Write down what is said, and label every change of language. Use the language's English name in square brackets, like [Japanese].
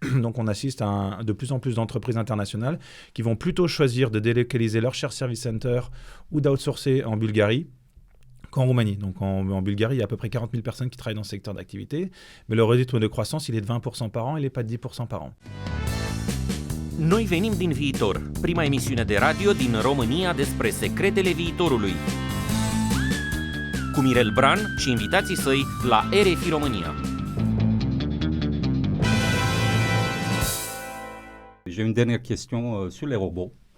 [French] Donc on assiste à de plus en plus d'entreprises internationales qui vont plutôt choisir de délocaliser leur shared service center ou d'outsourcer en Bulgarie qu'en Roumanie. Donc en Bulgarie, il y a à peu près 40 000 personnes qui travaillent dans ce secteur d'activité, mais le rythme de croissance, il est de 20% par an, il n'est pas de 10% par an. [Romanian] Noi venim din viitor, prima emisiune de radio din România despre secretele viitorului. Cu Mirel Bran și invitații săi la RFI România. [French] J'ai une dernière question sur les robots.